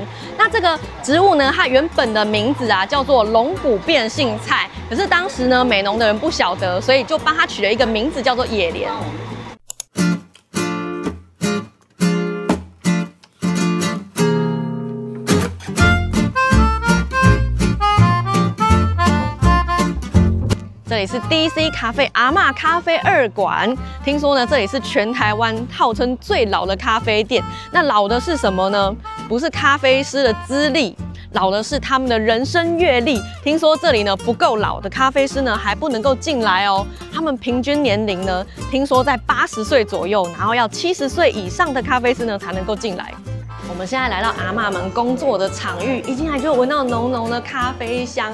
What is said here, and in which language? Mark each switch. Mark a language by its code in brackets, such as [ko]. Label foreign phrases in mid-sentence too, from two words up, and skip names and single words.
[zh] 那這個植物呢，它原本的名字啊叫做龍骨變性菜，可是當時呢美濃的人不曉得，所以就幫它取了一個名字叫做野蓮。這裡是 DC 咖啡阿嬤咖啡2館，聽說呢，這裡是全台灣號稱最老的咖啡店。那老的是什麼呢？不是咖啡師的資歷，老的是他們的人生閱歷。聽說這裡呢不夠老的咖啡師呢還不能夠進來哦。他們平均年齡呢，聽說在80歲左右，然後要70歲以上的咖啡師呢才能夠進來。我們現在來到阿嬤們工作的場域，一進來就聞到濃濃的咖啡香。